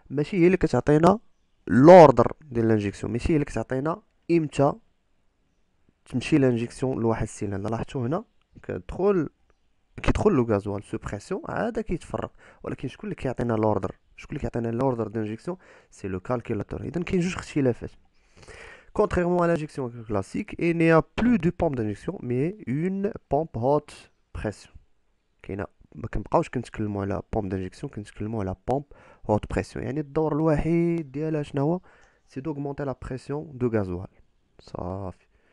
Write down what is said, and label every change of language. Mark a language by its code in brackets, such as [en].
[ar] ماشي هي اللي كتعطينا لوردر ديال لانجيكسيون، ماشي هي اللي كتعطينا امتى تمشي لانجيكسيون لواحد السيلان. لاحظتوا هنا كيدخل لو غازوال سو بريسيون عاد كيتفرق، ولكن شكون اللي كيعطينا لوردر؟ شكون اللي كيعطينا لوردر دانجيكسيون؟ سي لو كالكولاتور. اذا كاين جوج اختلافات. [fr] Contrairement à l'injection classique, il n'y a plus de pompe d'injection mais une pompe haute pression. [ar] كاينه ما كنبقاوش كنتكلموا على بومب دانجيكسيون، كنتكلموا على بومب هوت بريسيون. يعني الدور الوحيد ديالها شنو هو؟ سي دوغمونتي لا بريسيون دو غازوال صافي.